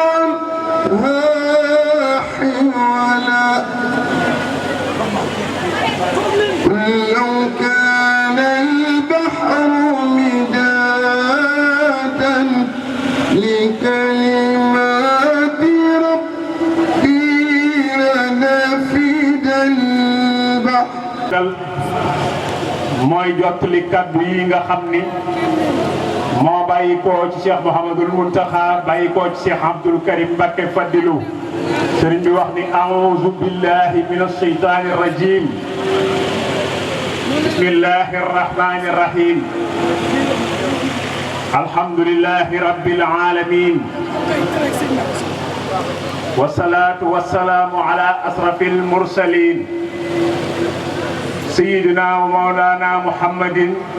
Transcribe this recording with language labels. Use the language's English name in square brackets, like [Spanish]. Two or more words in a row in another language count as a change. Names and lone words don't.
[Arabic] حولا لو كان البحر مدادا لكلمات ربي لنفد البحر [Wolof] mooy jottali kaddu yi nga xam ni moo bàyyi ko ci Cheikh Mouhamadoul Mountakha bàyyi ko ci Cheikh Abdoul Karim Mbacké Fadilou sëriñ bi wax ni [Arabic] أعوذ بالله من الشيطان الرجيم بسم الله الرحمن الرحيم الحمد لله رب العالمين والصلاة والسلام على أشرف المرسلين سيدنا ومولانا محمد